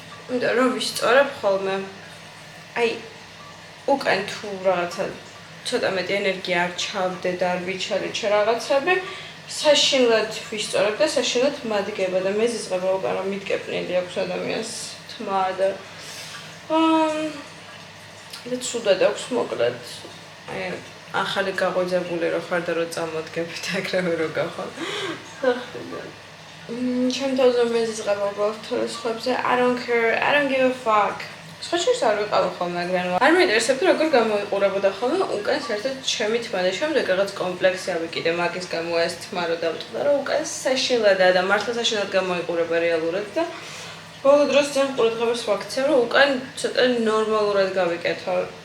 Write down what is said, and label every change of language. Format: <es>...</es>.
<ka>იმიტომ რომ ვისწორებ ხოლმე. აი უკან თუ რაღაცა ცოტა მეტი ენერგია არ ჩავდე და არ ვიჩარეჩე რაღაცები, საშინლად ვისწორებ და საშინლად მადგება და მეზიზღება უკან რომ მიტკეპნილი აქვს ადამიანს თმა და და ცუდად აქვს მოკლედ. აი ახალი გაღვიძებული რო ხარ და რო წამოდგებით ეგრევე რო გახვალ. ჩემ თავზე მეზიზღება უბრალოდ თორესხვებზე.</ka> <en>I don't care, I don't give a fuck.</en> <ka>სხვა შორის არ ვიყავ ხოლმე მაგრამ არ მეინტერესებდა როგორ გამოიყურებოდა ხოლმე უკან საერთოდ ჩემი თმა და შემდეგ რაღაც კომპლექსი ავიკიდე მაგის გამო ეს თმა რო დამტყდა რომ უკან საშინლადაა და მართლა საშინლად გამოიყურება რეალურად და ბოლო დროს ძალიან ყურადღებას ვაქცევ რომ უკან ცოტა ნორმალურად გავიკეთო.</ka>